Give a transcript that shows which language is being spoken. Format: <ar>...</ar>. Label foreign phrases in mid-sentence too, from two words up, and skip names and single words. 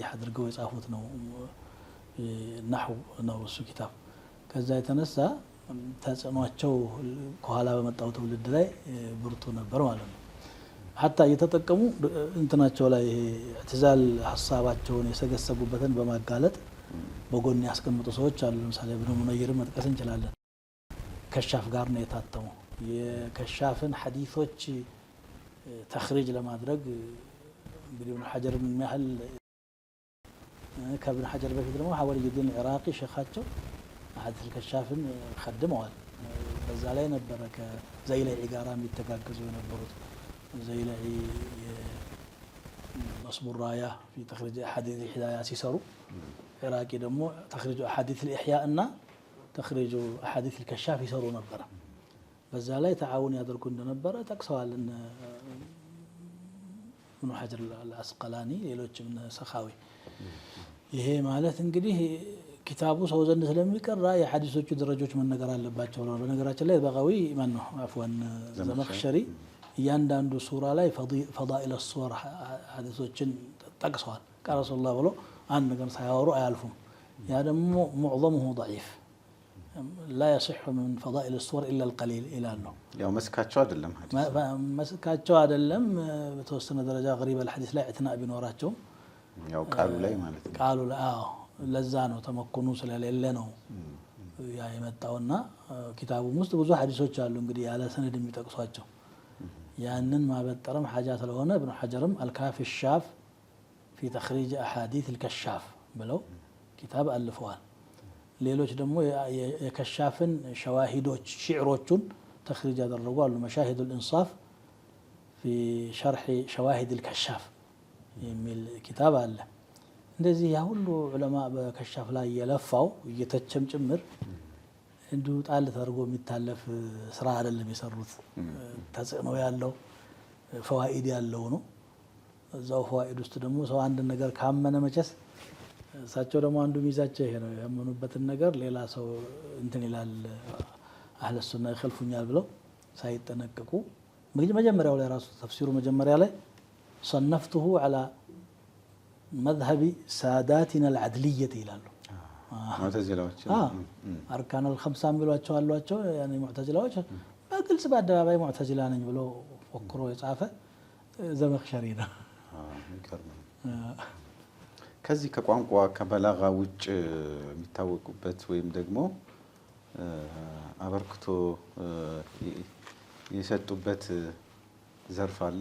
<am>አድርገው የጻፉት ነው። ነሕው ነው እሱ ኪታብ። ከዛ የተነሳ ተጽዕኗቸው ከኋላ በመጣው ትውልድ ላይ ብርቱ ነበር ማለት ነው። ሐታ እየተጠቀሙ እንትናቸው ላይ ኢዕቲዛል ሐሳባቸውን የሰገሰጉበትን በማጋለጥ በጎን ያስቀምጡ ሰዎች አሉ። ለምሳሌ ኢብኑ ሙነይር መጥቀስ እንችላለን። ከሻፍ ጋር ነው የታተመው። የከሻፍን ሐዲሶች ተኽሪጅ ለማድረግ እንግዲህ ኢብኑ ሐጀር ምን ያህል ከኢብኑ ሐጀር በፊት ደግሞ ሐወልዩዲን ኢራቂ ሸኻቸው ሐዲስ ከሻፍን خدመዋል። በዛ ላይ ነበረ ከዘይለዒ ጋር የሚተጋገዙ የነበሩት። ዘይለዒ ነስቡ ራያ في تخريج احاديث الهداية ሲሰሩ ኢራቂ ደግሞ تخريج احاديث الاحياء እና تخريج احاديث الكشاف ይሰሩ ነበር። በዛ ላይ ተዓውን ያደርጉ እንደነበረ ጠቅሰዋል። ኢብኑ ሐጀር አልአስቀላኒ ሌሎችም ሰኻዊ። ይሄ ማለት እንግዲህ ኪታቡ ሰው ዘንድ ስለሚቀራ የሐዲሶቹ ደረጃዎች መነገር አለባቸው ነው። በነገራችን ላይ በቀዊ ማን ነው አፍዋን ዘመኽሸሪ እያንዳንዱ ሱራ ላይ</am> <ar>فضائل سور</ar> <am>ሐዲሶችን ጠቅሰዋል።</am> <ar>قال رسول الله</ar> <am>ብሎ አንድ ነገር ሳያወሩ አያልፉም። ያ ደግሞ ሙዕዘሙሁ</am> <ar>ضعيف لا يصح من فضائل الصور إلا القليل</ar> <am>ይላሉ። ያው መስካቸው አይደለም ሐዲስ መስካቸው አይደለም። በተወሰነ ደረጃ</am> <ar>غريب الحديث</ar> <am>ላይ እትናእ ቢኖራቸውም ያው ቃሉ ላይ ማለት ነው። ቃሉ ላይ ለዛ ነው ተመኩኑ ስለሌለ ነው ያ የመጣውና ኪታቡም ውስጥ ብዙ ሐዲሶች አሉ እንግዲህ ያለ ሰነድ የሚጠቅሷቸው። ያንን ማበጠረም ሐጃ ስለሆነ ኢብኑ ሐጀርም አልካፊ ሻፍ في تخريج أحاديث الكشاف ብለው ኪታብ አልፈዋል። ሌሎች ደግሞ የከሻፍን ሸዋሂዶች ሽዕሮቹን ተኽሪጅ ያደረጉ አሉ። መሻሂድ الإنصاف في شرح شواهد الكشاف የሚል ኪታብ አለ። እንደዚህ ያ ሁሉ ዑለማ በከሻፍ ላይ የለፋው እየተቸም ጭምር እንዲሁ ጣል ተደርጎ የሚታለፍ ስራ አይደለም የሰሩት። ተጽዕኖ ያለው ፈዋኢድ ያለው ነው። እዛው ፈዋኢድ ውስጥ ደግሞ ሰው አንድ ነገር ካመነ መቸስ እሳቸው ደግሞ አንዱ ሚዛቸው ይሄ ነው። ያመኑበትን ነገር ሌላ ሰው እንትን ይላል</am> <ar>أهل السنة</ar> <am>ይخልፉኛል ብለው ሳይጠነቀቁ መጀመሪያው ላይ ራሱ ተፍሲሩ መጀመሪያ ላይ</am> <ar>صنفته على مذهب ساداتنا العدلية</ar> <am>ይላሉ። ሙዕተዚላዎች</am> <ar>أركان الخمسة</ar> <am>የሚሏቸው አሏቸው። ያኔ ሙዕተዚላዎች በግልጽ በአደባባይ ሙዕተዚላ ነኝ ብሎ ፎክሮ የጻፈ ዘመኽሸሪ ነው። ከዚህ ከቋንቋ ከበላጋ ውጭ የሚታወቁበት ወይም ደግሞ አበርክቶ የሰጡበት ዘርፍ አለ?</am>